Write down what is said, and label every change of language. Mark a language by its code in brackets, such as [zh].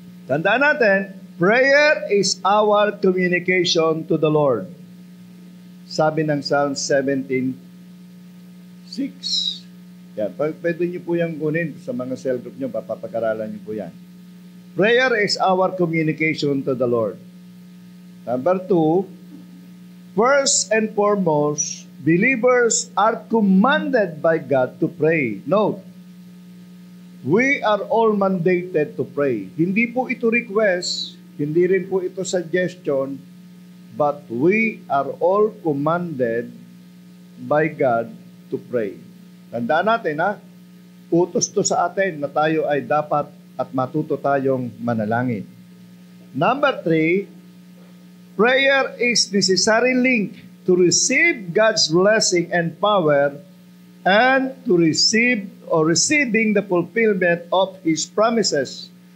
[tl] Tandaan natin, [en] prayer is our communication to the Lord. [tl] Sabi ng Psalm 17:6. Yan, pwede niyo po yung kunin sa mga cell group niyo, papapag-aralan niyo po yan. [en] Prayer is our communication to the Lord. Number 2, first and foremost, believers are commanded by God to pray. Note, we are all mandated to pray. [tl] Hindi po ito request, hindi rin po ito suggestion, [en] but we are all commanded by God to pray. [tl] Tandaan natin, utos to sa atin na tayo ay dapat at matuto tayong manalangin. [en] Number 3, prayer is necessary link to receive God's blessing and power and to receive or receiving the fulfillment of His promises.